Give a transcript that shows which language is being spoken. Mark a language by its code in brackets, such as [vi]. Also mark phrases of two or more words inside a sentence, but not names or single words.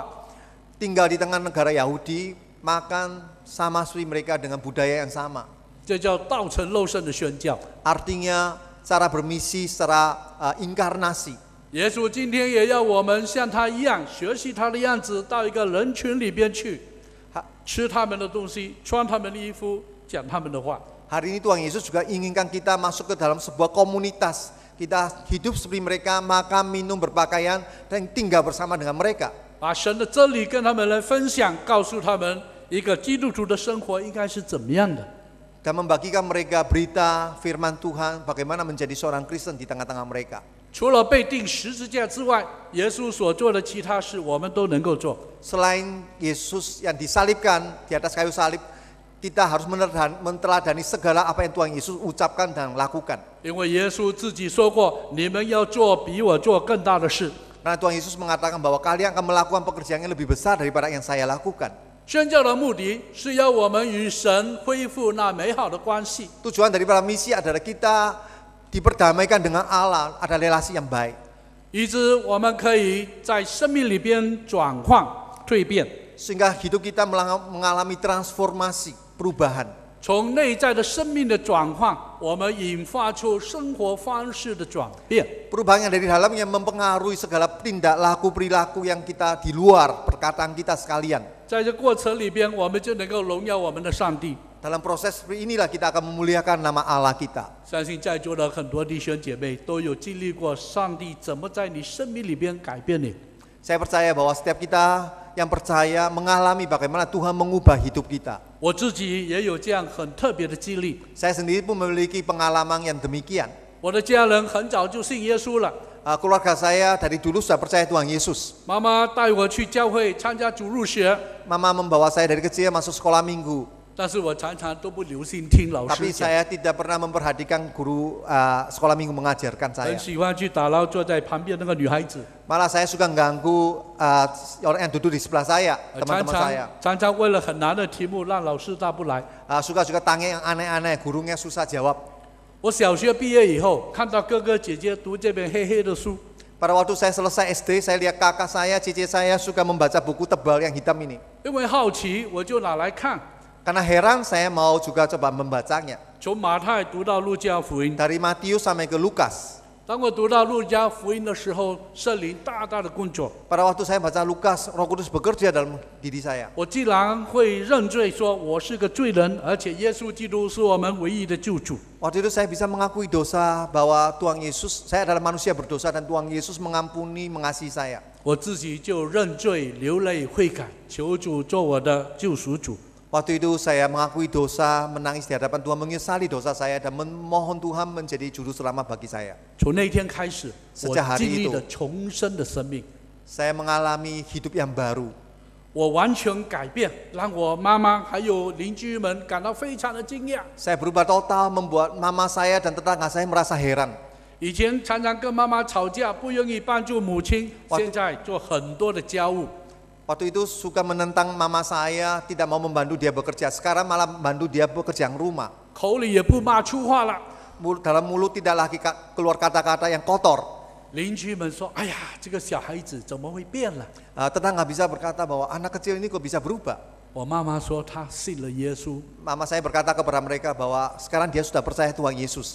[id] Tinggal di tengah negara Yahudi, makan sama seperti mereka dengan budaya yang sama. [zh] 这叫道成肉身的宣教。 [id] Artinya cara bermisi secara inkarnasi. [zh] 耶稣今天也要我们像他一样，学习他的样子，到一个人群里边去。吃他们的东西，穿他们的衣服，讲他们的话。 [id] Hari ini Tuhan Yesus juga inginkan kita masuk ke dalam sebuah komunitas. Kita hidup seperti mereka, makan, minum, berpakaian, dan tinggal bersama dengan mereka. [zh] 把神的真理跟他们来分享，告诉他们一个基督徒的生活应该是怎么样的。 [id] Dan membagikan mereka berita firman Tuhan, bagaimana menjadi seorang Kristen di tengah-tengah mereka. [zh] 除了被钉十字架之外，耶稣所做的其他事，我们都能够做。 [id] Selain Yesus yang disalibkan di atas kayu salib, kita harus meneladani segala apa yang Tuhan Yesus ucapkan dan lakukan. [zh] 因为耶稣自己说过：“你们要做比我做更大的事。” [id] Karena Tuhan Yesus mengatakan bahwa kalian akan melakukan pekerjaan yang lebih besar daripada yang saya lakukan. [zh] 宣教的目的是要我们与神恢复那美好的关系。 [id] Tujuan daripada misi adalah kita diperdamaikan dengan Allah, ada relasi yang baik. [zh] 以致我们可以在生命里边转换蜕变， [id] Sehingga hidup kita mengalami transformasi, perubahan. [zh] 从内在的生命的转换，我们引发出生活方式的转变。 [id] Perubahan yang dari dalam yang mempengaruhi segala tindak laku perilaku yang kita di luar, perkataan kita sekalian. [zh] 在这过程里边，我们就能够荣耀我们的上帝。 [id] Dalam proses seperti inilah kita akan memuliakan nama Allah kita. [zh] 相信在座的很多弟兄姐妹都有经历过上帝怎么在你生命里边改变你。 [id] Saya percaya bahwa setiap kita yang percaya mengalami bagaimana Tuhan mengubah hidup kita. [zh] 我自己也有这样很特别的经历。 [id] Saya sendiri pun memiliki pengalaman yang demikian. [zh] 我的家人很早就信耶稣了， [id] Keluarga saya dari dulu sudah percaya Tuhan Yesus. [zh] 妈妈带我去教会参加主日学， [id] Mama membawa saya dari kecil masuk sekolah minggu. [zh] 但是我常常都不留心听老 [id] Tapi [zh] 师讲， [id] saya tidak pernah memperhatikan guru sekolah minggu mengajarkan [zh] 很 [id] saya. [zh] 喜欢去打扰坐在旁边那个女孩子， [id] Malah saya suka ganggu orang yang duduk di sebelah saya, [zh] 常 [id] teman-teman [zh] 常 [id] saya. [zh] 常常为了很难的题目让老师答不来。 [id] Suka juga tanya yang aneh-aneh, gurunya susah jawab. [zh] 我小学毕业以后，看到哥哥姐姐读这本黑黑的书， [id] Pada waktu saya selesai SD, saya lihat kakak saya, cici saya suka membaca buku tebal yang hitam ini. [zh] 因为好奇，我就拿来看， [id] Karena heran, saya mau juga coba membacanya. [zh] 从马太读到路加福音。 [id] Dari Matius sampai ke Lukas. [zh] 当我读到路加福音的时候，圣灵大大的工作， [id] Pada waktu saya baca Lukas, Roh Kudus bekerja dalam diri saya. [zh] 我既然会认罪，说我是个罪人，而且耶稣基督是我们唯一的救主。 [id] Waktu itu saya bisa mengakui dosa bahwa Tuhan Yesus, saya adalah manusia berdosa dan Tuhan Yesus mengampuni, mengasihi saya. [zh] 我自己就认罪、流泪悔改，求主做我的救赎主。 [id] Waktu itu saya mengakui dosa, menangis di hadapan Tuhan, menyesali dosa saya dan memohon Tuhan menjadi juru selamat bagi saya. [zh] 从那天开始，我 [id] Sejak hari [zh] 经历 [id] itu [zh] 了重生的生命， [id] Saya mengalami hidup yang baru. [zh] 我完全改变，让我妈妈还有邻居们感到非常的惊讶。 [id] Saya berubah total, membuat mama saya dan tetangga saya merasa heran. [zh] 以前常常跟妈妈吵架，不愿意帮助母亲， [id] Waktu- [zh] 现在做很多的家务。 [id] Waktu itu suka menentang mama saya, tidak mau membantu dia bekerja. Sekarang malah membantu dia bekerja yang rumah. [zh] 口里也不骂粗话了。 [id] Dalam mulut tidak lagi keluar kata-kata yang kotor. [zh] 邻居们说：“哎呀，这个小孩子怎么会变了 [id] Tetangga bisa berkata bahwa anak kecil ini kok bisa berubah. ？” [zh] 我妈妈说她信了耶稣。 [id] Mama saya berkata kepada mereka bahwa sekarang dia sudah percaya Tuhan Yesus.